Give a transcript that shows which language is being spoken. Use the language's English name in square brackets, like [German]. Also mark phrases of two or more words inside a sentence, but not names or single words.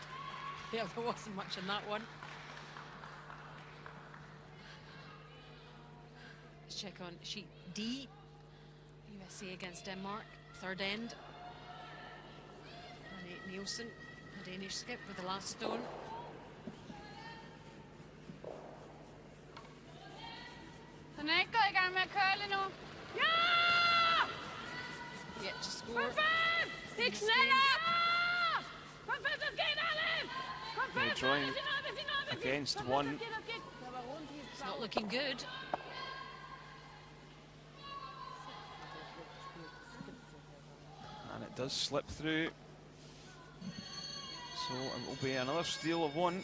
[English] Yeah, there wasn't much in that one. Let's check on sheet D. USA against Denmark, third end. And Nielsen, a Danish skip with the last stone. [Danish] Den er ikke gået i gang med at curle nu. Ja! [English] Yet to score. [Danish] Kom fest! Det er kneller! Kom fest, [German] das geht alles! [Danish] Kom [English] They're [Danish] fest, [English] drawing against one. It's not looking good. And it does slip through. So it will be another steal of 1.